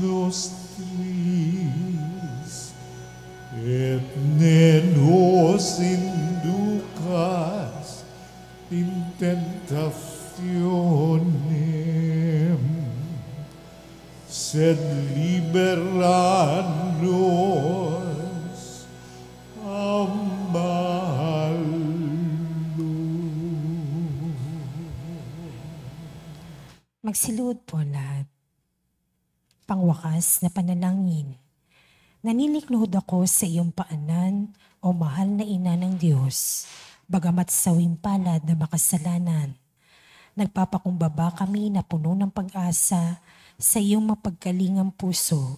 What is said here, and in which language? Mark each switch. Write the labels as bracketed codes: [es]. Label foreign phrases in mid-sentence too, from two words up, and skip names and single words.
[la] nostris, et ne nos inducas in tentationem, sed libera nos a malo. [tl] Magsiluhod po lahat. Pangwakas na panalangin. Nanilikluhod ako sa iyong paanan, o mahal na ina ng Diyos, bagamat sawing palad na makasalanan. Nagpapakumbaba kami na puno ng pag-asa sa iyong mapagkalingang puso.